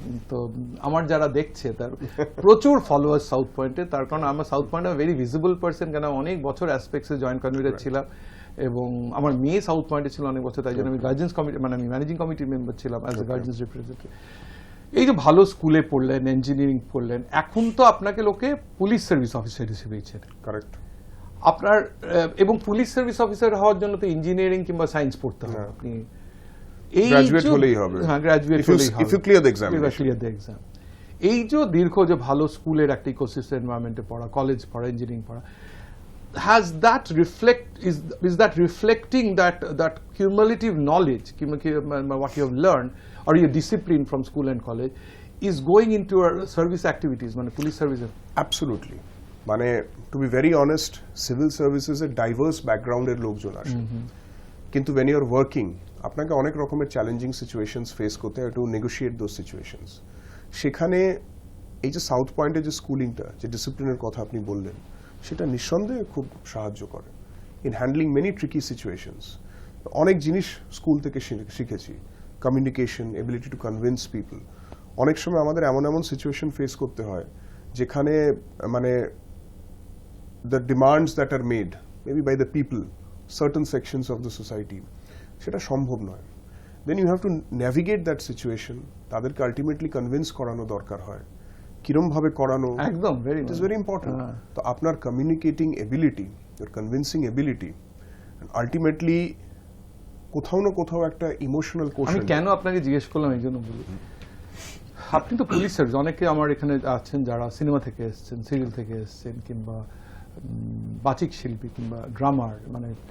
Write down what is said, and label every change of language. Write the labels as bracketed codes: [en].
[bn] তো আমার যারা দেখছে তার প্রচুর ফলোয়ার্স সাউথ পয়েন্টে, তার কারণ আমার সাউথ পয়েন্টে ভেরি ভিজিবল পার্সন, কেন অনেক বছর অ্যাসপেক্টসে জয়েন্ট কনভিনার ছিলাম, এবং আমার মেয়ে সাউথ পয়েন্টে ছিল অনেক বছর, তাই জন্য আমি গার্জেন্স কমিটি, মানে আমি ম্যানেজিং কমিটির মেম্বার ছিলাম [en] As a guardians representative. [bn] এই যে ভালো স্কুলে পড়লেন, ইঞ্জিনিয়ারিং পড়লেন, এখন তো আপনাকে লোকে পুলিশ সার্ভিস অফিসার হিসেবেই চেনে। কারেক্ট। আপনার এবং পুলিশ সার্ভিস অফিসার হওয়ার জন্য তো ইঞ্জিনিয়ারিং কিংবা সায়েন্স পড়তে হবে, আপনি এই গ্রাজুয়েট হলেই হবে। হ্যাঁ, গ্রাজুয়েট হলেই হবে, [en] if you clear the examination. clear the exam। [bn] এই যে দীর্ঘ যে ভালো স্কুলের একটা ইকোসিস্টেম এনভায়রনমেন্টে পড়া, কলেজ পড়া, ইঞ্জিনিয়ারিং পড়া, [en] has that is that reflecting that cumulative knowledge, what you have learned or your discipline from school and college is going into our service activities, [bn] মানে পুলিশ সার্ভিসে? [en] Absolutely. [bn] মানে [en] to be very honest, [bn] civil services এর diverse ব্যাকগ্রাউন্ডের লোকজন আসে, কিন্তু [en] when you are working, [bn] আপনাকে অনেক রকমের চ্যালেঞ্জিং সিচুয়েশনস ফেস করতে হয়, [en] To negotiate those situations. [bn] সেখানে এই যে সাউথ পয়েন্টের যে স্কুলিংটা, যে ডিসিপ্লিনের কথা আপনি বললেন, সেটা নিঃসন্দেহে খুব সাহায্য করে [en] In handling many tricky situations. [bn] অনেক জিনিস স্কুল থেকে শিখেছি, communication, [en] Ability to convince people. [bn] অনেক সময় আমাদের এমন এমন সিচুয়েশন ফেস করতে হয় যেখানে মানে [en] the demands that are made maybe by the people, certain sections of the society, [bn] সেটা সম্ভব নয়। [en] then you have to navigate that situation, তাদেরকে ultimately convince [bn] করানো দরকার হয়, কিরম ভাবে করানো, একদম [en] it is very important. [bn] তো আপনার [en] communicating ability, your convincing ability, and ultimately [bn] কোথাও না কোথাও একটা ইমোশনাল আমি কোশ্চেন। কেন আপনাকে জিজ্ঞেস করলাম এই জন্য বলি, আপনি তো পুলিশ সার্ভিস, অনেকে আমার এখানে আছেন যারা সিনেমা থেকে এসেছেন, সিরিয়াল থেকে এসেছেন, কিংবা বাচিক শিল্পী কিংবা ড্রামার, মানে